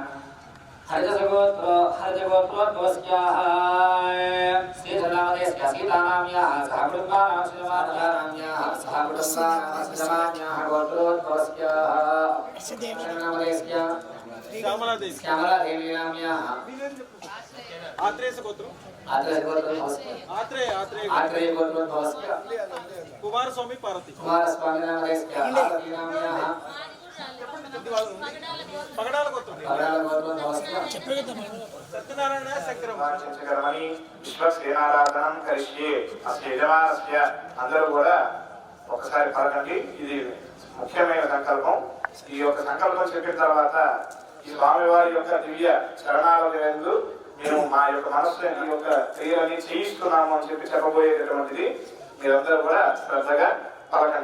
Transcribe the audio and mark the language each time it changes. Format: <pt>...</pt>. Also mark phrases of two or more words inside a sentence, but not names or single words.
<sa>हरिजगोत्रोद्भवस्याः श्रीधर नामधेयस्याः सीता नाम्याः सह कुटुम्बानाम् अष्टवान्याः सह कुटुम्बानाम् अष्टवान्याः गोत्रोद्भवस्याः नामधेयस्याः श्यामला देवी नाम्याः आत्रेय गोत्रोद्भवस्याः कुमारस्वामी पार्वती नामधेयस्याः पार्वती नाम्याः पगडाल गोत्रोद्भवस्याः सत्यनारायण శంకరమణి విశ్వసేనారాధనం కరిష్యే అస్య యజమానస్య</sa> <te>అందరూ కూడా ఒకసారి పలకండి. ఇది ముఖ్యమైన సంకల్పం. ఈ యొక్క సంకల్పం చెప్పిన తర్వాత ఈ స్వామివారి యొక్క దివ్య చరణాల యందు మేము మా యొక్క మనస్సులో ఈ యొక్క క్రియలని చేయిస్తున్నాము అని చెప్పబోయేటటువంటిది మీరందరూ కూడా శ్రద్ధగా పలకండి.</te>